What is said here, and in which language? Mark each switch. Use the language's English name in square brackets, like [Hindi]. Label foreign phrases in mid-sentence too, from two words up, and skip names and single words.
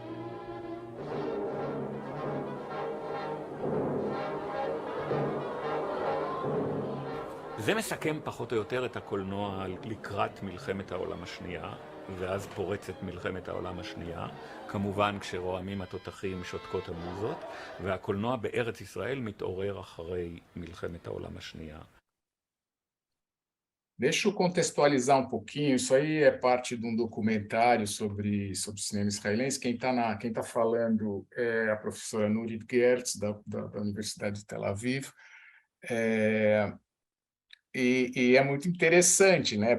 [Hebrew] זה מסכם פחות או יותר את הקולנוע לקראת מלחמת העולם השנייה, ואז פורצת מלחמת העולם השנייה, כמובן כשרועמים התותחים שותקות המוזות, והקולנוע בארץ ישראל מתעורר אחרי מלחמת העולם השנייה. [Portuguese] Deixa eu contextualizar um pouquinho, isso aí é parte de um documentário sobre cinema israelense. Quem tá falando é a professora Nurit Gertz, da Universidade de Tel Aviv. E é muito interessante, né?